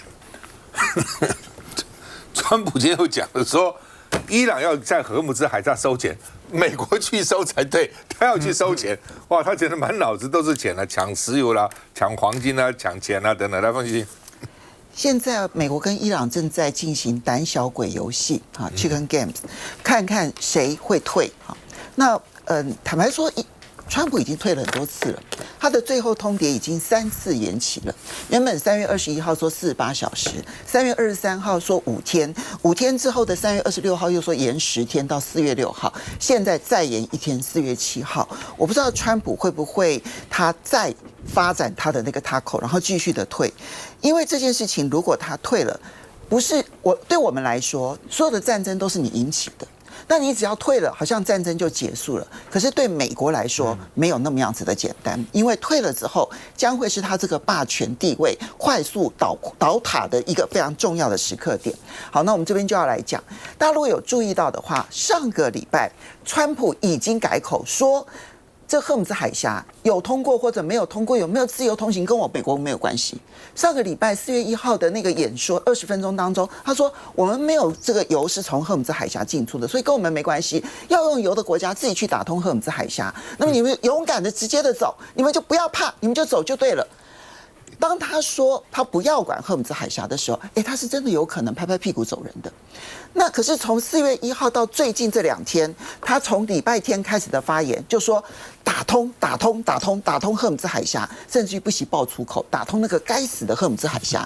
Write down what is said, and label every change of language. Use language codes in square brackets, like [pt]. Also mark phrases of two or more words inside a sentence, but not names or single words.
[zh] 川普今天又講了說，伊朗要在荷姆茲海峽收錢，美國去收才對，他要去收錢。哇，他覺得滿腦子都是錢啊，搶石油啦，搶黃金啦，搶錢啦等等。來，方欣。現在美國跟伊朗正在進行膽小鬼遊戲啊 ， [en] Chicken Games， [zh] 看看誰會退啊。那坦白說，川普已經退了很多次了，他的最後通牒已經3次延期了。原本3月21號說48小時，3月23號說5天，5天之後的3月26號又說延10天到4月6號，現在再延1天，4月7號。我不知道川普會不會他再發展他的那個 tackle， 然後繼續的退，因為這件事情如果他退了，不是對我們來說，所有的戰爭都是你引起的。那你只要退了，好像戰爭就結束了。可是对美國來說，沒有那麼樣子的簡單，因為退了之後，將會是他這個霸權地位快速倒塔的一個非常重要的時刻點。好，那我們這邊就要來講，大家如果有注意到的話，上個禮拜川普已經改口說，這荷姆茲海峽有通過或者沒有通過，有沒有自由通行，跟我美國沒有關係。上個禮拜4月1號的那個演說20分鐘當中，他說我們沒有這個油是從荷姆茲海峽進出的，所以跟我們沒關係。要用油的國家自己去打通荷姆茲海峽，那麼你們勇敢的直接的走，你们就不要怕，你们就走就对了。当他說他不要管荷姆茲海峽的時候，他是真的有可能拍拍屁股走人的。那可是從4月1號到最近這2天，他從禮拜天開始的發言就說打通荷姆茲海峽，甚至於不惜爆粗口，打通那個該死的荷姆茲海峽。